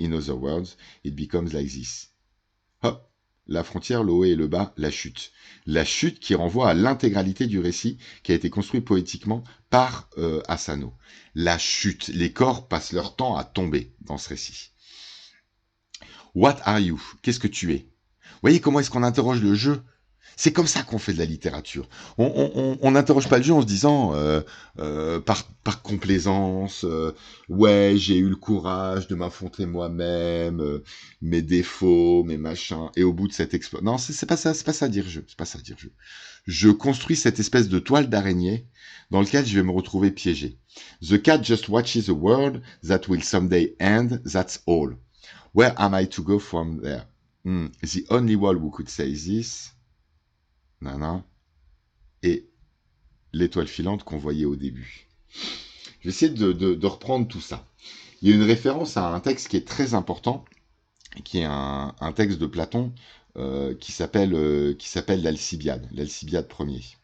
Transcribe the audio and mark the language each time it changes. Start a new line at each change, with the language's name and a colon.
English: In other words, it becomes like this.
French: Hop, la frontière, le haut et le bas, la chute. La chute qui renvoie à l'intégralité du récit qui a été construit poétiquement par Asano. La chute, les corps passent leur temps à tomber dans ce récit.
English: What are you?
French: Qu'est-ce que tu es? Vous voyez comment est-ce qu'on interroge le jeu? C'est comme ça qu'on fait de la littérature. On n'interroge pas le jeu en se disant par complaisance, ouais, j'ai eu le courage de m'affronter moi-même, mes défauts, mes machins, et au bout de cet exploit. Non, c'est pas ça dire jeu. C'est pas ça dire jeu. Je construis cette espèce de toile d'araignée dans lequel je vais me retrouver piégé.
English: The cat just watches a world that will someday end, that's all. Where am I to go from there? The only one who could say this, nana,
French: et l'étoile filante qu'on voyait au début. Je vais essayer de reprendre tout ça. Il y a une référence à un texte qui est très important, qui est un texte de Platon qui s'appelle l'Alcibiade, l'Alcibiade premier.